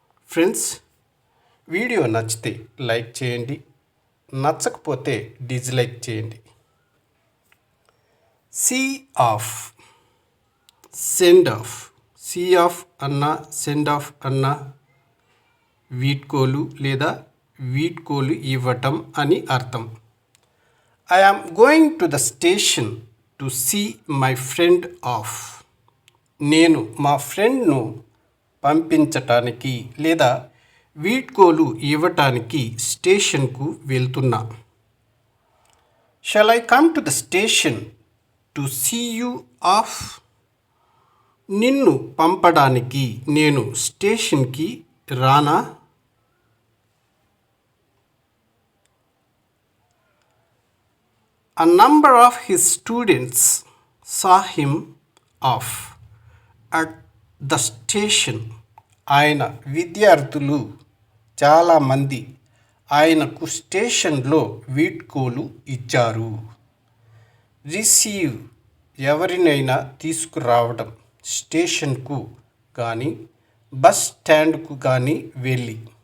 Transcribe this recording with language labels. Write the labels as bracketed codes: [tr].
[te] Friends, video నచ్చితే like చేయండి, నచ్చకపోతే డిస్లైక్ చేయండి. [en] See off, send off. [te] See of అన్నా, సెండ్ ఆఫ్ అన్నా వీడ్కోలు లేదా వీడ్కోలు ఇవ్వటం అని అర్థం. [en] I am going to the station to see my friend off. [te] నేను మా ఫ్రెండ్ను పంపించటానికి లేదా వీడ్కోలు ఇవ్వటానికి స్టేషన్కు వెళ్తున్నా. [en] Shall I come to the station to see you off? [te] నిన్ను పంపడానికి నేను స్టేషన్కి రానా? [en] A number of his students saw him off at the station. [te] ఆయన విద్యార్థులు చాలామంది ఆయనకు స్టేషన్లో వీడ్కోలు ఇచ్చారు. రిసీవ్, ఎవరినైనా తీసుకురావడం. స్టేషన్కు కానీ బస్ స్టాండ్కు కానీ వెళ్ళి.